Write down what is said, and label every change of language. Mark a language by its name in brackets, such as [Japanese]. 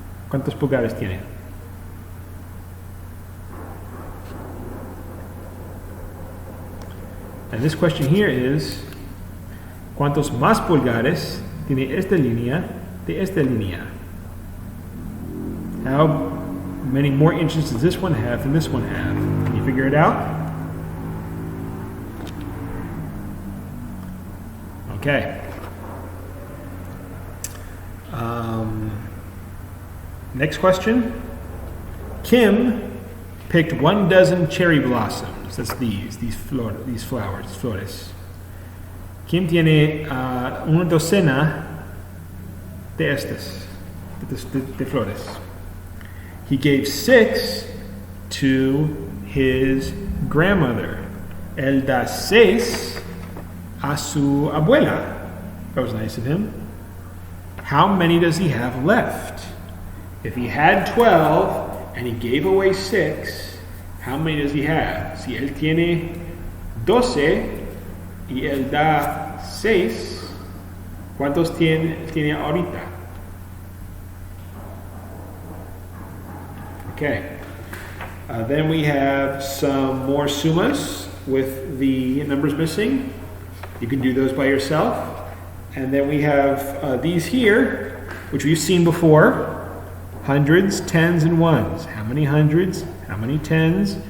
[Spanish] ¿Cuántos pulgares tiene? [English] And this question here is, [Spanish] ¿cuántos más pulgares tiene esta línea de esta línea? [English] How many more inches does this one have than this one have? Can you figure it out? Okay. Next question. Kim picked 1 dozen cherry blossoms. That's these flores. [Spanish] Kim tiene una docena de estas, de flores. [English] He gave 6 to his grandmother. [Spanish] Él da 6 a su abuela. [English] That was nice of him. How many does he have left? If he had 12 and he gave away 6, how many does he have? [Spanish] Si él tiene 12 y él da 6, ¿cuántos tiene ahorita? [English] Okay. Then we have some more summas with the numbers missing. You can do those by yourself. And then we have these here, which we've seen before. Hundreds, tens, and ones. How many hundreds? How many tens?